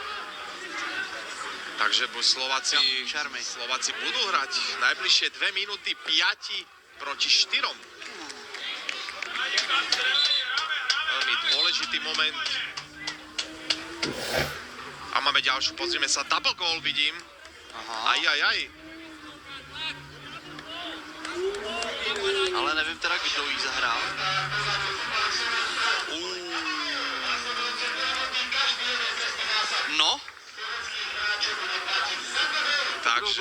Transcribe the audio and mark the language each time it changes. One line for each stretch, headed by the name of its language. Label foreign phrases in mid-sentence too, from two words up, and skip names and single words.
Slovak: Takže Slováci, Jo, Čermy. Slováci budú hrať najbližšie 2 minúty 5 proti 4. Veľmi dôležitý moment. A máme ďalšiu, pozrime sa,
English: double goal vidím.
Slovak: Aha. Aj.
Czech: Ale nevím teda, kdo jí zahrál. No. Takže,